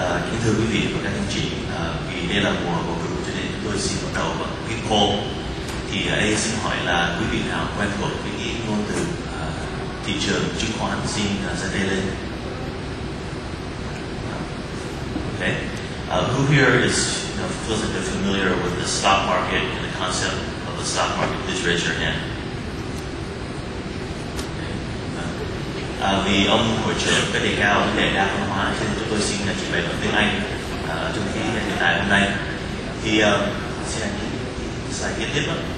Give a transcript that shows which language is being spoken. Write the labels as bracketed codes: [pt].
[vi] Kính thưa quý vị và các anh chị, vì đây là mùa bầu cử cho nên chúng tôi xin bắt đầu bằng cái poll. Thì ở đây xin hỏi là quý vị nào quen thuộc với cái ngôn từ thị trường chứng khoán, xin giơ tay lên. [en] Okay. Who here is feels like they're familiar with the stock market and the concept of the stock market? Please raise your hand. [vi] Vì ông hội trưởng cái đề cao vấn đề đa văn hóa, cho nên chúng tôi xin trình bày bằng tiếng Anh trong cái hiện tại hôm nay. Thì xin anh slide kế tiếp đó.